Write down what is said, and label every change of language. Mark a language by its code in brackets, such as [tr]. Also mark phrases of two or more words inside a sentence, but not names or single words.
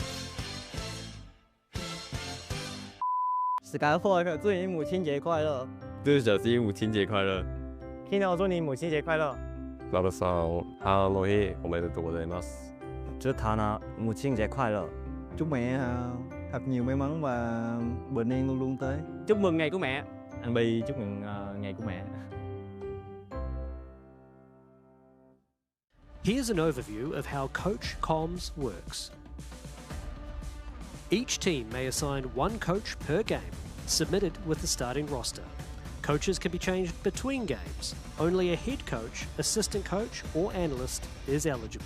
[zh] 斯卡沃克，祝你母亲节快乐！祝小 C 母亲节快乐。 Kino 祝你母親節快樂。 [ja] ラブさん、母の日おめでとうございます。 [zh] 祝Thana母親節快樂. [vi] Chúc mẹ thật nhiều may mắn và bình an luôn luôn tới. Chúc mừng ngày của mẹ. Anh Bi chúc mừng ngày của mẹ. [en] Here's an overview of how Coach Comms works. Each team may assign one coach per game, submitted with the starting roster. Coaches can be changed between games. Only a head coach, assistant coach, or analyst is eligible.